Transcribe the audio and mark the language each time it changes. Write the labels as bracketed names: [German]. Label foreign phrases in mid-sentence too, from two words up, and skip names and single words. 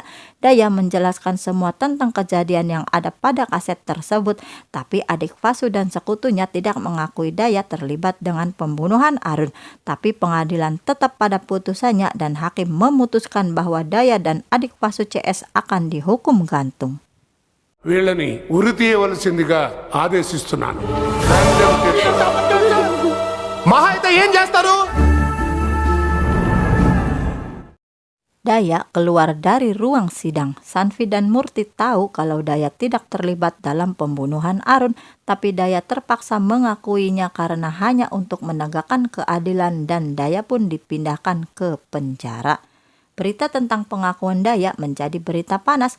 [Indonesian] Daya menjelaskan semua tentang kejadian yang ada pada kaset tersebut, tapi adik Vasu dan sekutunya tidak mengakui Daya terlibat dengan pembunuhan Arun. Tapi pengadilan tetap pada putusannya dan hakim memutuskan bahwa Daya dan adik Vasu CS akan dihukum gantung. [Telugu] వీళ్ళని ఉరి తీయవలసిందిగా ఆదేశిస్తున్నాను. మహా అయితే ఏం చేస్తారు? [Indonesian] Daya keluar dari ruang sidang. Sanvi dan Murti tahu kalau Daya tidak terlibat dalam pembunuhan Arun, tapi Daya terpaksa mengakuinya karena hanya untuk menegakkan keadilan dan Daya pun dipindahkan ke penjara. Berita tentang pengakuan Daya menjadi berita panas.